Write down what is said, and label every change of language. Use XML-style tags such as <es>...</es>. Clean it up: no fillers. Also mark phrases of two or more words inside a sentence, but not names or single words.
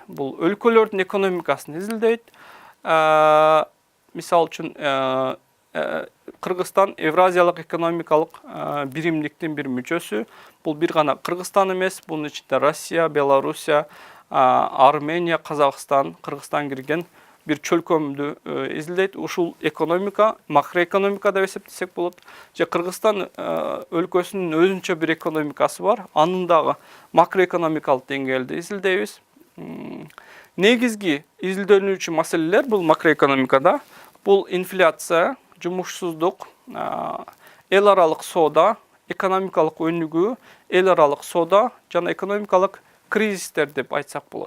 <ky>Бул өлкөлөрдүн экономикасын изилдейт. Мисалы үчүн Кыргызстан Евразиялык экономикалык биримдиктин бир мүчөсү. Бул бир гана Кыргызстан эмес, бунун ичинде Россия, Белоруссия, Армения, Казакстан, Кыргызстан кирген bir çölkömdü izleyt. Ушул экономика, макроэкономика деп эсептесек болот. Же Кыргызстан өлкөсүнүн өзүнчө bir экономикасы бар. Анын дагы макроэкономикалык деңгээлде изилдейбиз. Негизги изилдөнүүчү маселелер бул макроэкономикада. Бул инфляция, жумушсуздук, эл аралык соода, экономикалык өнүгүү, эл аралык соода жана экономикалык кризистер деп айтсак болот.</ky>